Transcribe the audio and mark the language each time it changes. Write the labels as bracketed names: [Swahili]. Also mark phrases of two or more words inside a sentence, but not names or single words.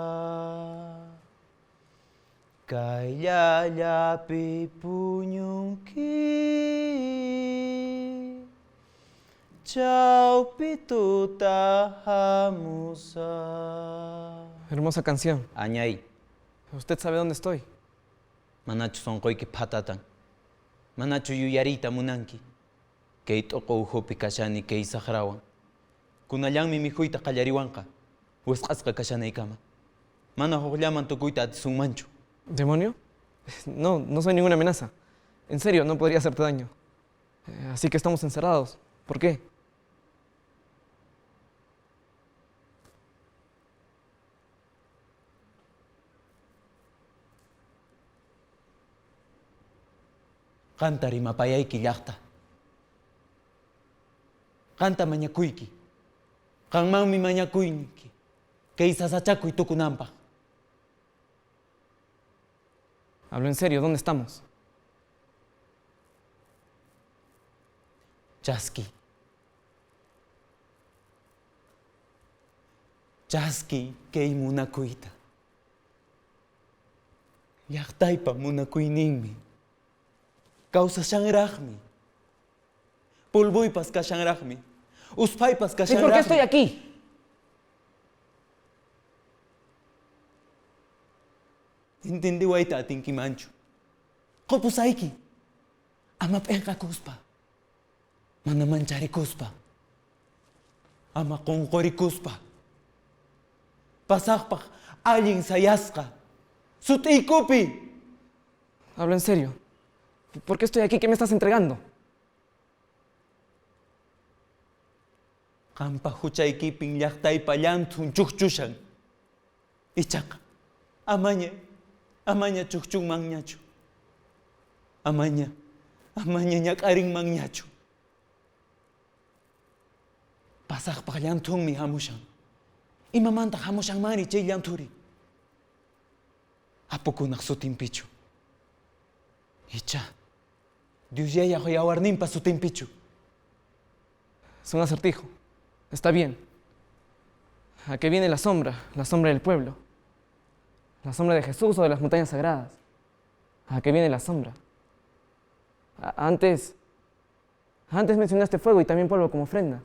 [Quechua] Kayllallapi puñunki, chawpi tutahamusa. [Spanish] Hermosa canción. [Quechua] Añay. [Spanish] ¿Usted sabe dónde estoy? [Quechua] Manachu sonqoyki phatatan. Manachu yuyarita munanki. Kay t'uqu uhupi kashani kay saqrawan. Kunallanmi mikhuyta qallariwanqa. Wisq'asqa kashanaykama. Mana huqllaman tukuyta atisunmanchu. [Spanish] ¿Demonio? No, no soy ninguna amenaza. En serio, no podría hacerte daño. Así que estamos encerrados. ¿Por qué? [Quechua] Qanta rimapayayki llaqta. Qanta mañakuyki. Qanmanmi mañakuyniki. Kay sasachakuy tukunanpaq. [Spanish] Hablo en serio, ¿dónde estamos? [Quechua] Chaski. Chaski kay munakuyta. Llaqtaypa munakuyninmi. Kawsashanraqmi. Pulbuypas kashanraqmi. Uspaypas [Spanish] ¿Y [Quechua] kashanraqmi. [Spanish] por qué estoy aquí? [Quechua] Entendiwayta atinkimanchu. Qupusayki. Ama p'enqakuspa. Mana mancharikuspa. Ama qunqurikuspa. Pasaqpaq allin sayasqa. Sut'iykupi. [Spanish] Hablo en serio. ¿Por qué estoy aquí? ¿Qué me estás entregando? [Quechua] Qampa huchaykipin llaqtaypa llantun chukchushan. Ichaqa amaña chukchunmanñachu. Amaña ñak'arinmanñachu. Pasaqpaq llantunmi hamushan. Imamanta hamushanmari chay llanturi. Apukunaq sutinpichu. Icha. Diosllaya yawarninpa sutinpichu. [Spanish] Es un acertijo. Está bien. ¿A qué viene la sombra del pueblo? ¿La sombra de Jesús o de las montañas sagradas? ¿A qué viene la sombra? Antes mencionaste fuego y también polvo como ofrendas.